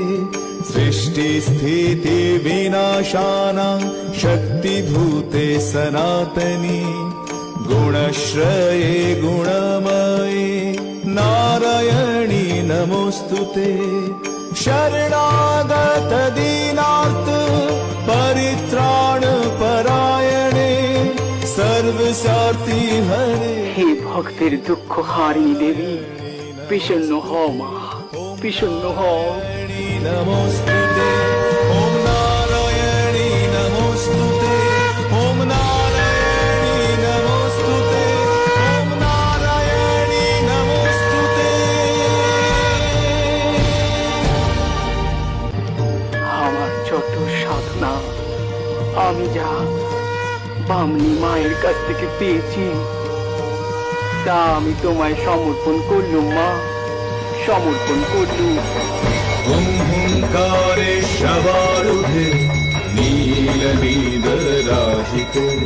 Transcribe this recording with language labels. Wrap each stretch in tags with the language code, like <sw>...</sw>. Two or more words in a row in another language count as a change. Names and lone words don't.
<sa>सृष्टिस्थितिविनाशानां शक्तिभूते सनातनी गुणश्रये गुणमये नारायणी नमोऽस्तुते। शरणागत दीनार्त परित्राण परायणे सर्वसार्थी हरे।</sa> <bn>হে ভক্তের দুঃখ হারিণী দেবী বিষণ্ণ হও মা, বিষণ্ণ হও।</bn> <sa>नमोस्तुते ओम नारायणी नमोस्तुते ओम नारायणी नमोस्तुते ओम नारायणी नमोस्तुते।</sa> <bn>আমার যত সাধনা আমি যা বামনি মায়ের কাছ থেকে পেয়েছি তা আমি তোমায় সমর্পণ করলুম মা, সমর্পণ করলুম।</bn> <sa>हुं हुंकारे शवारुधे नील नील राजिते।</sa>